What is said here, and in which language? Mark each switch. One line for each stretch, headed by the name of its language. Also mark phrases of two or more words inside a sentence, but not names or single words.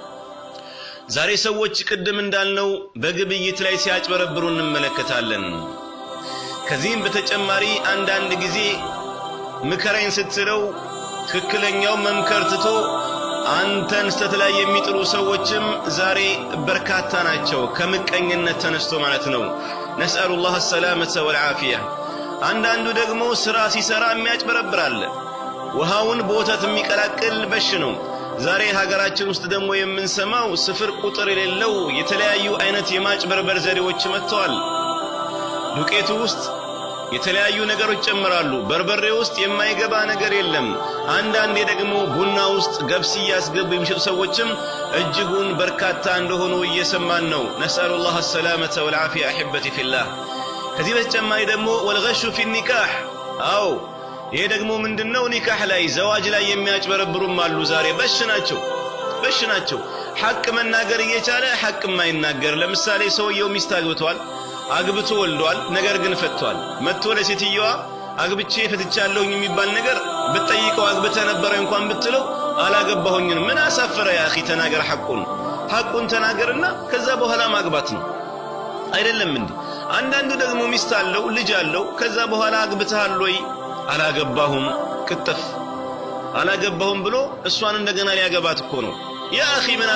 Amharic: ዛሬ ሰዎች ቅድም እንዳልነው በግብይት ላይ ሲያጭበረብሩ እንመለከታለን ከዚህም በተጨማሪ አንዳንድ ጊዜ ምከረኝ ስትለው ትክክለኛው መምከር ትቶ አንተን ስተላይ የሚጥሩ ሰዎችም ዛሬ በርካታ ናቸው ከምቀኝነት ተነስቶ ማለት ነው
Arabic: نسأل الله السلامة والعافية
Amharic: አንዳንዱ ደግሞ ስራ ሲሰራ የሚያጭበረብራል ውሃውን በወተት የሚቀላቅል በሽ ነው ዛሬ ሀገራችን ውስጥ ደግሞ የምንሰማው ስፍር ቁጥር የሌለው የተለያዩ አይነት የማጭበርበር ዘዴዎች መጥተዋል ዱቄቱ ውስጥ የተለያዩ ነገሮች ጨምራሉ በርበሬ ውስጥ የማይገባ ነገር የለም አንዳንዴ ደግሞ ቡና ውስጥ ገብስ ያስገቡ የሚሸጡ ሰዎችም እጅጉን በርካታ እንደሆኑ እየሰማን ነው
Arabic: نسأل الله السلامة والعافية احبتي في الله
Amharic: ከዚህ በተጨማሪ ደግሞ
Arabic: والغش في النكاح
Amharic: አው ይሄ ደግሞ ምንድነው ኒካህ ላይ ዘዋጅ ላይ የሚያጭበረብሩም አሉ ዛሬ በሽ ናቸው ሐቅ መናገር እየቻለ ሐቅ የማይናገር ለምሳሌ ሰውየው ሚስት አግብቷል አግብቶ ወልዷል ነገር ግን ፈቷል መጥቶ ለሴትየዋ አግብቼ ፈትቻለሁ የሚባል ነገር በጠይቀው አግብተ ነበር እንኳን ብትለው አላገባሁኝም ምን አሳፈረ ያ اخي ተናገር ሐቁን ተናገርና ከዛ በኋላ ማግባት ነው አይደለም እንዴ አንዳንዱ ደግሞ ሚስት አለው ልጅ አለው ከዛ በኋላ አግብተሃል ወይ አላገባሁም ቅጥፍ አላገባሁም ብሎ እሷን እንደገና ሊያገባት እኮ ነው ያ اخي